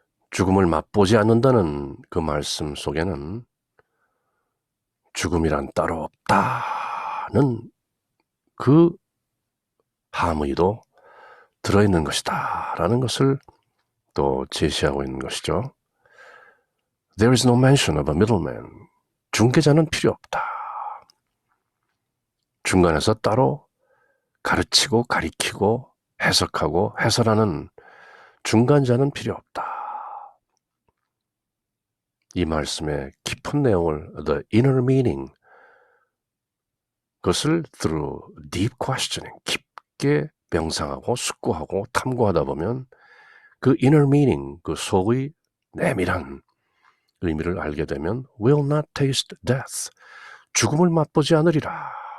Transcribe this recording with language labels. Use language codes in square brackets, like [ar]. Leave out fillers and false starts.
[ko] 죽음을 맛보지 않는다는 그 말씀 속에는 죽음이란 따로 없다는 그 함의도 들어있는 것이다 라는 것을 또 제시하고 있는 것이죠. [en] There is no mention of a middleman. [ko] 중개자는 필요 없다. 중간에서 따로 가르치고 가리키고 해석하고 해설하는 중간자는 필요 없다. 이 말씀의 깊은 내용을 [en] the inner meaning, [ko] 그것을 [en] through deep questioning, [ko] 깊게 명상하고 숙고하고 탐구하다 보면 그 [en] inner meaning, [ko] 그 속의 내밀한 의미를 알게 되면 [en] will not taste death, [ko] 죽음을 맛보지 않으리라.